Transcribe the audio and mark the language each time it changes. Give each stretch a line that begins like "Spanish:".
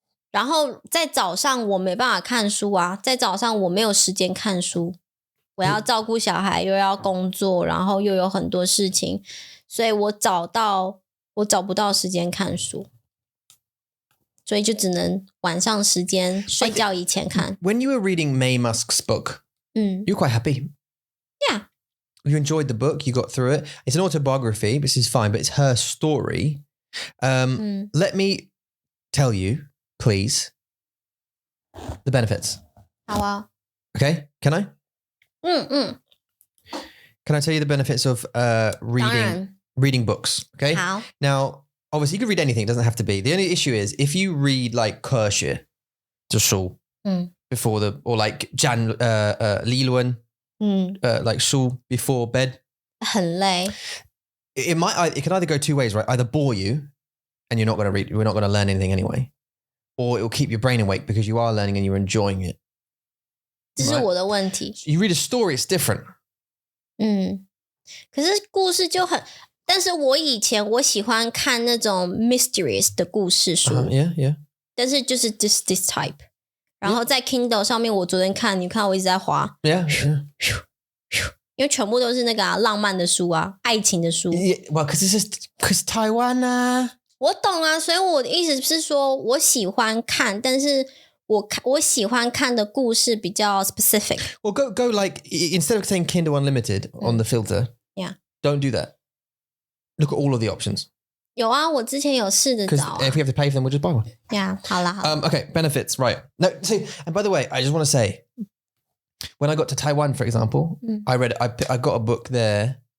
Chinese: 然后在早上我没办法看书啊，在早上我没有时间看书，我要照顾小孩，又要工作，然后又有很多事情，所以我找不到时间看书，所以就只能晚上时间睡觉以前看。
English: When you were reading May Musk's book, you're quite happy. Yeah. You enjoyed the book, you got through it. It's an autobiography, this is fine, but it's her story. Let me tell you, please, the benefits.
Chinese: 好啊。
English: Okay, can I? Can I tell you the benefits of reading books? Okay.
Chinese: 好。
English: Now, obviously, you can read anything. It doesn't have to be. The only issue is if you read like
Chinese: 科学就书
English: before or like 理论 like 书 before bed.
Chinese: 很累。
English: It can either go two ways, right? Either bore you and you're not going to read, we're not going to learn anything anyway. Or it will keep your brain awake because you are learning and you're enjoying it.
Chinese: 这是我的问题。
English: You read a story, it's different.
Chinese: 可是故事就很，但是我以前我喜欢看那种 mysterious 的故事书。
English: Yeah.
Chinese: 但是就是
English: this type。
Chinese: 然后在 Kindle 上面，我昨天看，你看我一直在滑。
English: Yeah.
Chinese: 因为全部都是那个浪漫的书啊，爱情的书。
English: Yeah, well, because Taiwan 啊。
Chinese: 我懂啊，所以我的意思是说，我喜欢看，但是我喜欢看的故事比较 specific。
English: Well, go like instead of saying Kindle Unlimited on the filter, Yeah. don't do that. Look at all of the options.
Chinese: 有啊，我之前有试着
English: Because
Chinese: 找啊。
English: if we have to pay for them, we'll just buy one. Yeah, 好啦。 Okay, benefits, right? No, see, and by the way, I just want to say, when I got to Taiwan, for example, I got a book there.